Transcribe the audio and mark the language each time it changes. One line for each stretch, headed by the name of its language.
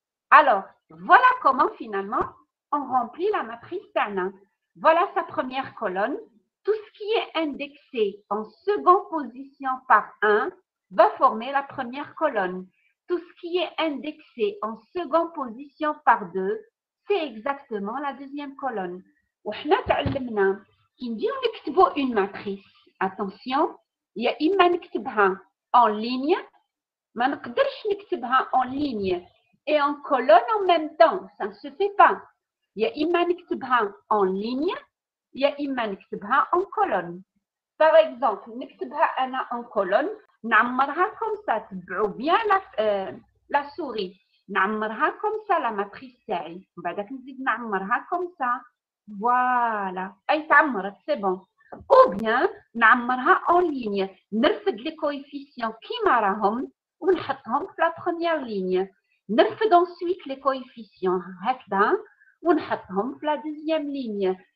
French: Alors, voilà comment, finalement, on remplit la matrice Sana. Voilà sa première colonne. Tout ce qui est indexé en seconde position par 1 va former la première colonne. Tout ce qui est indexé en seconde position par 2, c'est exactement la deuxième colonne.
Arabic: وحنا تعلمنا كي نجيو نكتبوا
French: une matrice. Attention,
Arabic: يا إما نكتبها
French: en ligne,
Arabic: ما نقدرش نكتبها
French: en ligne et en colonne en même temps, ça ne se fait pas.
Arabic: يا إما نكتبها
French: en ligne,
Arabic: يا إما نكتبها
French: en colonne. Par exemple,
Arabic: نكتبها أنا
French: en colonne,
Arabic: نعمرها
French: comme ça,
Arabic: تبعوا
French: bien la souris.
Arabic: نعمرها
French: comme ça la matrice
Arabic: تاعي. بعدك نزيد نعمرها comme ça.
French: Voilà.
Arabic: أي تعمرت,
French: c'est bon. Ou bien
Arabic: نعمرها
French: en ligne.
Arabic: نرفد
French: les coefficients
Arabic: كيما راهم ونحطهم في
French: la première ligne.
Arabic: نرفد
French: ensuite les coefficients
Arabic: هكذا ونحطهم في
French: la deuxième ligne.